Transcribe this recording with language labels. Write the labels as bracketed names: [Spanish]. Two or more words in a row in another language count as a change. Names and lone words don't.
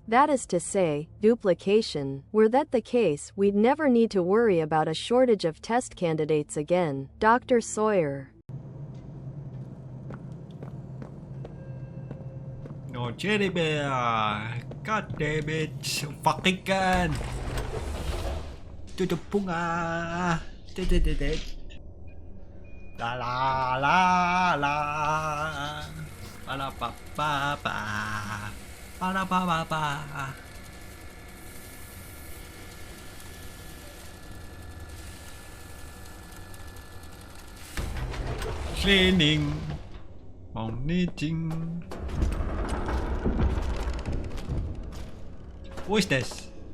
[English] That is to say, duplication. Were that the case, we'd never need to worry about a shortage of test candidates again. Dr. Sawyer. No, Cherry Bear! God damn it! Fucking gun! Tutupong ah! La la la la! Para pa pa pa! Para pa pa pa! Cleaning, knitting. Who is this?